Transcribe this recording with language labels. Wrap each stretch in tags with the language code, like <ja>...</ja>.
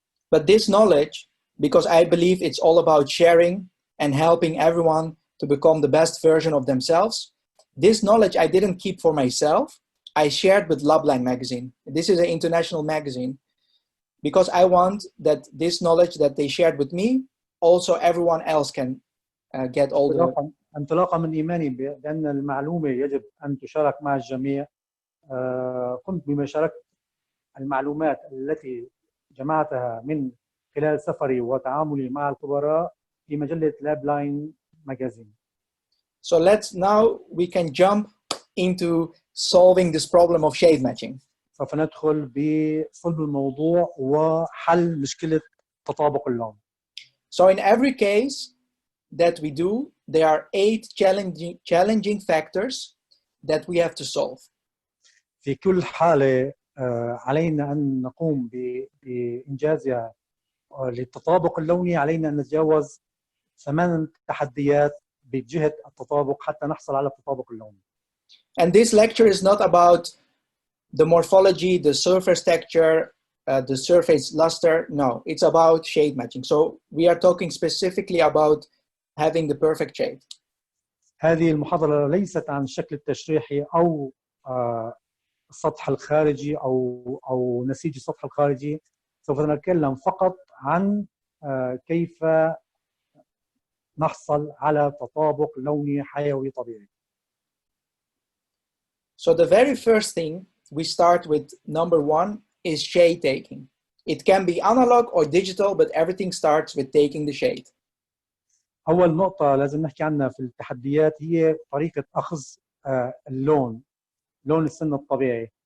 <en>But this knowledge, because I believe it's all about sharing and helping everyone to become the best version of themselves, this knowledge I didn't keep for myself. I shared with Labline magazine. This is an international magazine, because I want that this knowledge that they shared with me, also everyone else can get all the...</en> <ar>انطلاقا من إيماني بأن المعلومة يجب أن تشارك مع الجميع، قمت بمشاركة المعلومات التي جمعتها من خلال سفري وتعاملي مع الخبراء في مجلة لابلاين ماجازين.</ar> <en>So now we can jump into solving this problem of shade matching.</en> <ar>سوف ندخل بصلب الموضوع وحل مشكلة تطابق اللون.</ar> <en>So in every case that we do, there are 8 challenging factors that we have to solve.</en> <ar>في كل حالة علينا أن نقوم بإنجازها للتطابق اللوني. علينا أن نتجاوز 8 تحديات بجهة التطابق حتى نحصل على التطابق اللوني.</ar> <en>And this lecture is not about the morphology, the surface texture, the surface luster. No, it's about shade matching. So we are talking specifically about having the perfect shade.</en> <ar>هذه المحاضرة ليست عن الشكل التشريحي أو السطح الخارجي أو نسيج السطح الخارجي. سوف نتكلم فقط عن كيف نحصل على تطابق لوني حيوي طبيعي.</ar> <en>So the very first thing we start with, number 1, is shade taking. It can be analog or digital, but everything starts with taking the shade.</en> <ar>أول نقطة لازم نحكي عنها في التحديات هي طريقة أخذ اللون، لون السن الطبيعي.</ar>